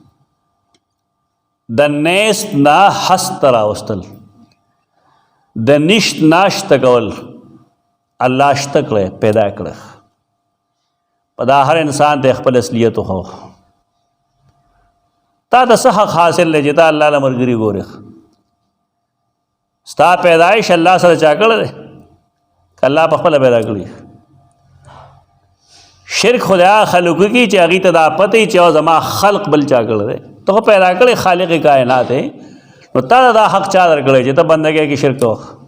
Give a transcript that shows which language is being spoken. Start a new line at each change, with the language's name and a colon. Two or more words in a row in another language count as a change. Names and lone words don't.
Pashto: د نیست نه هست ته راوستل د نشت نه شته کول الله شته کړی پیدا کړی په دا هر انسان ته خپل اصلیت وښو تا ته څه حق حاصل دی چې تا الله له ملګري ګورې ستا پیدایش الله سره چا کړی دی که الله په خپله پیدا کړي شرک خو د هغه خلکو کې چې هغوی ته دا پته وي چې او زما خلق بل چا کړی دی ته خو پیدا کړی خالق کائنات دی نو تا ته دا حق چا درکړی چې ته بندګۍ کې شرک کوه